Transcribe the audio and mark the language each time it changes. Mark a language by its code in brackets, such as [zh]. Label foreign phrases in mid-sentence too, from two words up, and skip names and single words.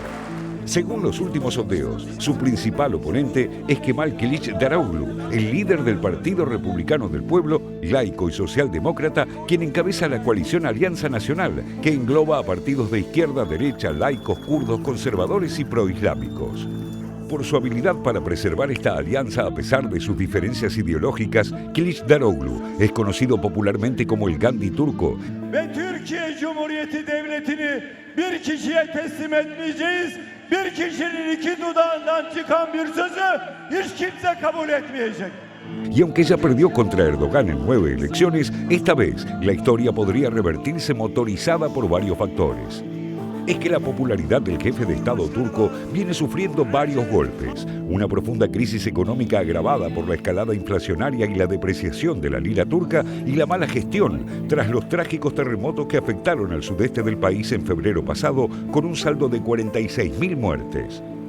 [es] Según los últimos sondeos, su principal oponente es Kemal Kılıçdaroğlu, el líder del Partido Republicano del Pueblo, laico y socialdemócrata, quien encabeza la coalición Alianza Nacional, que engloba a partidos de izquierda, derecha, laicos, kurdos, conservadores y proislámicos. Por su habilidad para preservar esta alianza a pesar de sus diferencias ideológicas, Kılıçdaroğlu es conocido popularmente como el Gandhi turco. [tr] Ve Türkiye Cumhuriyeti Devleti'ni bir kişiye teslim etmeyeceğiz. Bir kişinin 2 dudağından çıkan bir sözü hiç kimse kabul etmeyecek. [es] Y aunque ya perdió contra Erdogan en 9 elecciones, esta vez la historia podría revertirse motorizada por varios factores. Es que la popularidad del jefe de Estado turco viene sufriendo varios golpes. Una profunda crisis económica agravada por la escalada inflacionaria y la depreciación de la lira turca y la mala gestión tras los trágicos terremotos que afectaron al sudeste del país en febrero pasado con un saldo de 46.000 muertes.